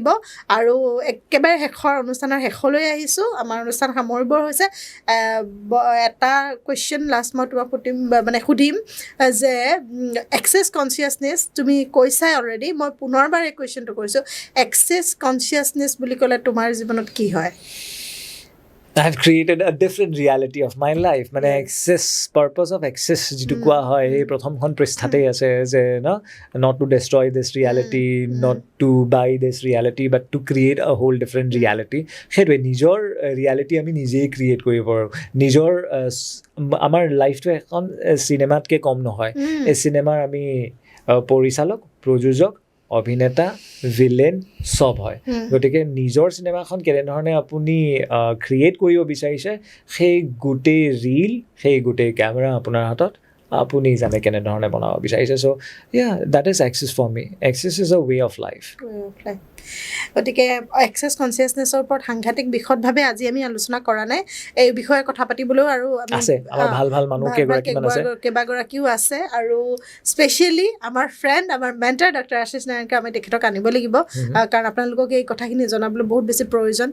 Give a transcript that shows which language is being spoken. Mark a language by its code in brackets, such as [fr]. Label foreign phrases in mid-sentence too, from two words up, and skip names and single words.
[as] আৰু একেবাৰে অনুষ্ঠানৰ শেষলৈ আহিছোঁ, আমাৰ অনুষ্ঠান সামৰিবৰ হৈছে. এটা [en] question last [as] মই তোমাক সুধিম যে [en] access consciousness [as] তুমি কৈছাই অলৰেডি, মই পুনৰবাৰ এই কুৱেশ্যনটো কৰিছোঁ, [en] access consciousness [as] বুলি ক'লে তোমাৰ জীৱনত কি হয়? [en] I have created a different reality of my life. মানে excess, purpose of excess [as] যিটো কোৱা হয়, এই প্ৰথমখন পৃষ্ঠাতেই আছে যে [en] not to destroy this reality, not to buy this reality, but to create a whole different reality. [as] সেইটোৱে নিজৰ ৰিয়েলিটি আমি নিজেই ক্ৰিয়েট কৰিব পাৰোঁ. নিজৰ আমাৰ লাইফটো এখন চিনেমাতকৈ কম নহয়. এই চিনেমাৰ আমি পৰিচালক, প্ৰযোজক, অভিনেতা, ভিলেন চব হয়. গতিকে নিজৰ চিনেমাখন কেনেধৰণে আপুনি ক্ৰিয়েট কৰিব বিচাৰিছে, সেই গোটেই ৰীল, সেই গোটেই কেমেৰা আপোনাৰ হাতত, আপুনি জানে কেনেধৰণে বনাব বিচাৰিছে. [en] চ' that is access for me. Access is a way of life. [as] গতিকে [en] access consciousness [as] ওপৰত সাংঘাতিক বিশদভাৱে আজি আমি আলোচনা কৰা নাই. এই বিষয়ে কথা পাতিবলৈও আৰু ভাল মানুহ কেইবাগৰাকীও আছে, আৰু স্পেচিয়েলি আমাৰ ফ্ৰেণ্ড, আমাৰ মেণ্টাৰ ডক্টৰ আশিষ নাৰায়ণকে আমি তেখেতক আনিব লাগিব, কাৰণ আপোনালোকক এই কথাখিনি জনাবলৈ বহুত বেছি প্ৰয়োজন.